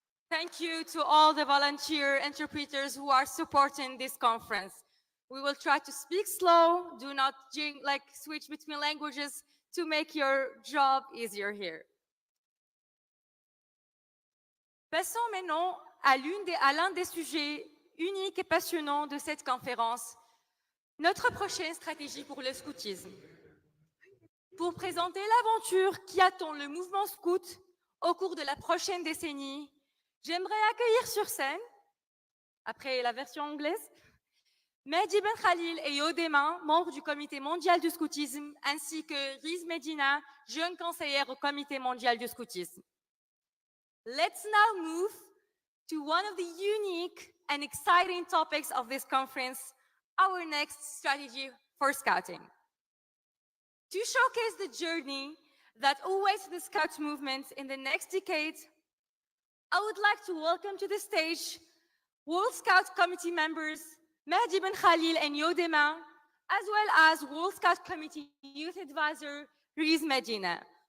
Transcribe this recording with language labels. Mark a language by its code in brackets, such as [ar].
[en] Thank you to all the volunteer interpreters who are supporting this conference. We will try to speak slow, do not switch between languages to make your job easier here. [fr] Passons maintenant à l'un des sujets uniques et passionnants de cette conférence, notre prochaine stratégie pour le scoutisme. Pour présenter l'aventure qui attend le mouvement scout au cours de la prochaine décennie, j'aimerais accueillir sur scène, après la version anglaise, Mehdi Ben Khalil et Yodema, membres du Comité mondial du scoutisme, ainsi que Riz Medina, jeune conseillère au Comité mondial du scoutisme. [en] Let's now move to one of the unique and exciting topics of this conference, our next strategy for scouting. To showcase the journey that awaits the Scout movement in the next decade, I would like to welcome to the stage World Scout Committee members Mehdi Ben Khalil and Yodema, as well as World Scout Committee Youth Advisor Riz Medina.